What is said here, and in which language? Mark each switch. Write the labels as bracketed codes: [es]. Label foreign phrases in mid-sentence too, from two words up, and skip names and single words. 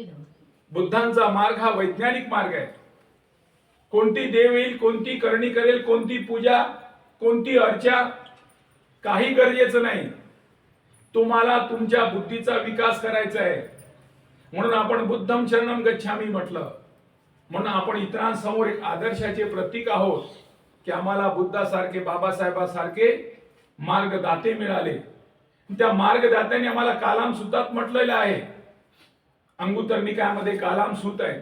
[mr] बुद्धांचा मार्ग हा वैज्ञानिक मार्ग आहे. कोणती देव येईल, कोणती करणी करेल, कोणती पूजा, कोणती अर्चा, काही गरजेचं नाही. तुम्हाला तुमच्या बुद्धीचा विकास करायचा आहे. म्हणून आपण [pi] बुद्धम शरणम गच्छामी [mr] म्हटलं. म्हणून आपण इतरांसमोर एक आदर्शाचे प्रतीक आहोत की आम्हाला बुद्धासारखे, बाबासाहेबासारखे मार्गदाते मिळाले. त्या मार्गदात्याने आम्हाला कालाम सुतात म्हटलेलं आहे. अंगुत्तर निकायामध्ये कालाम सूत आहे.